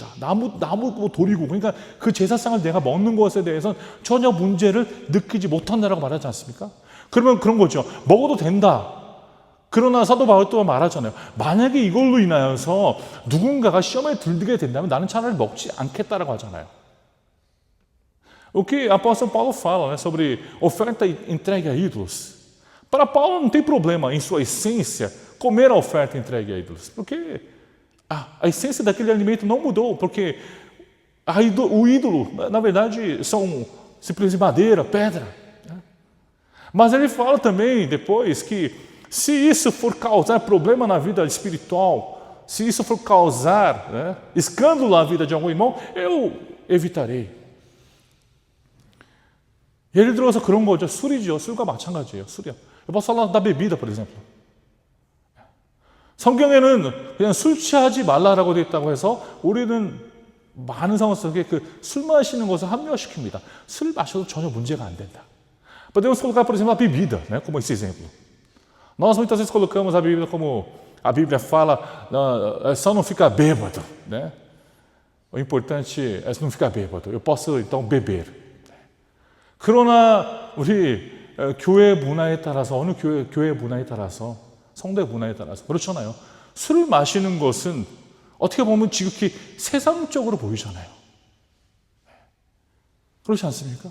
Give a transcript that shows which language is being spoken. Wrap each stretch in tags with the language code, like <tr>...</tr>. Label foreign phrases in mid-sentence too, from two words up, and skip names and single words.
<ko>나무 돌이고, 그러니까 그 제사상을 내가 먹는 것에 대해서는 전혀 문제를 느끼지 못한다라고 말하지 않습니까? 그러면 그런 거죠. 먹어도 된다. 그러나 사도 바울 또한 말하잖아요. 만약에 이걸로 인하여서 누군가가 시험에 들게 된다면 나는 차라리 먹지 않겠다라고 하잖아요.</ko> <pt>O que apóstolo Paulo fala, né, sobre oferta entregue a ídolos. Para Paulo não tem problema, em sua essência, comer a oferta entregue a ídolos. Porque a essência daquele alimento não mudou. Porque o ídolo, na verdade, são simplesmente madeira, pedra. Né? Mas ele fala também depois que se isso for causar problema na vida espiritual, se isso for causar, né, escândalo na vida de algum irmão, eu evitarei.</pt> <ko>예를 들어서 그런 거죠. 술이죠. 술과 마찬가지예요. 술이요.</ko> <pt>Eu posso falar da bebida, por exemplo.</pt> <ko>성경에는 그냥 술 취하지 말라라고 되어 있다고 해서 우리는 많은 상황 속에 그 술 마시는 것을 합리화시킵니다. 술 마셔도 전혀 문제가 안 된다.</ko> <pt>Podemos colocar, por exemplo, a bebida, né, como esse exemplo. Nós muitas vezes colocamos a bebida como a Bíblia fala, é só não ficar bêbado, né? O importante é não ficar bêbado. Eu posso então beber.</pt> <ko>그러나 우리 교회 문화에 따라서, 어느 교회 문화에 따라서, 성대 문화에 따라서 그렇잖아요. 술을 마시는 것은 어떻게 보면 지극히 세상적으로 보이잖아요. 그렇지 않습니까?</ko>